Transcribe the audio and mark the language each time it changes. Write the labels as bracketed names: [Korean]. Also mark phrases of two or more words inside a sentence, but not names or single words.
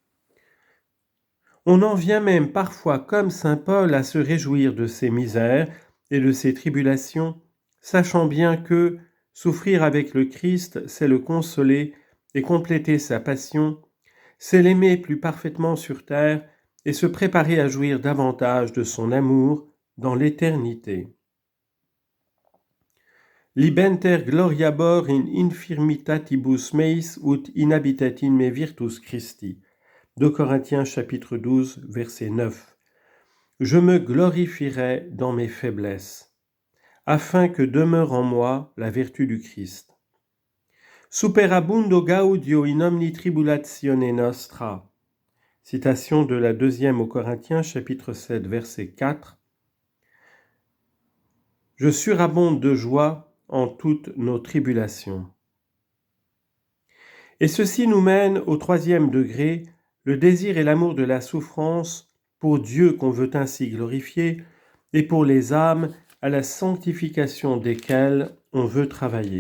[French] On en vient même parfois, comme saint Paul, à se réjouir de ses misères et de ses tribulations, sachant bien que souffrir avec le Christ, c'est le consoler et compléter sa passion, c'est l'aimer plus parfaitement sur terre et se préparer à jouir davantage de son amour dans l'éternité. [Latin] Libenter gloriabor in infirmitatibus meis ut inhabitet in me virtus Christi. [French] 2 Corinthiens chapitre 12, verset 9. Je me glorifierai dans mes faiblesses, afin que demeure en moi la vertu du Christ. [Latin] Superabundo gaudio in omni tribulatione nostra. [French] Citation de la 2e aux Corinthiens, chapitre 7, verset 4. Je surabonde de joie en toutes nos tribulations. Et ceci nous mène au 3e degré, le désir et l'amour de la souffrance pour Dieu qu'on veut ainsi glorifier, et pour les âmes à la sanctification desquelles on veut travailler.